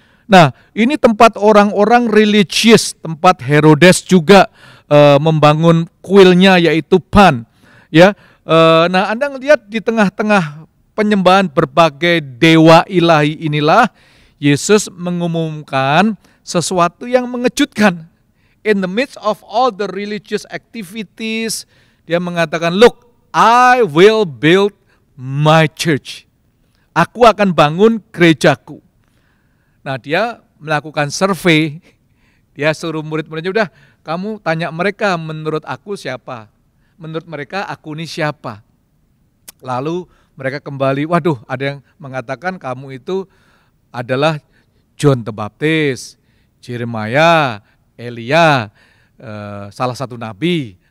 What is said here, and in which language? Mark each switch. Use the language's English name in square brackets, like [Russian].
[Indonesian] Nah, ini tempat orang-orang religius, tempat Herodes juga membangun kuilnya yaitu Pan. Ya, nah Anda lihat di tengah-tengah penyembahan berbagai dewa ilahi inilah Yesus mengumumkan sesuatu yang mengejutkan. [English] In the midst of all the religious activities, [Indonesian] dia mengatakan, [English] look, I will build my church. [Indonesian] Aku akan bangun gerejaku. Nah, dia melakukan survei. Dia suruh murid-muridnya, udah kamu tanya mereka, menurut aku siapa? Menurut mereka aku ini siapa? Lalu mereka kembali, waduh, ada yang mengatakan kamu itu adalah John the Baptist, Yeremia, Elia, salah satu nabi.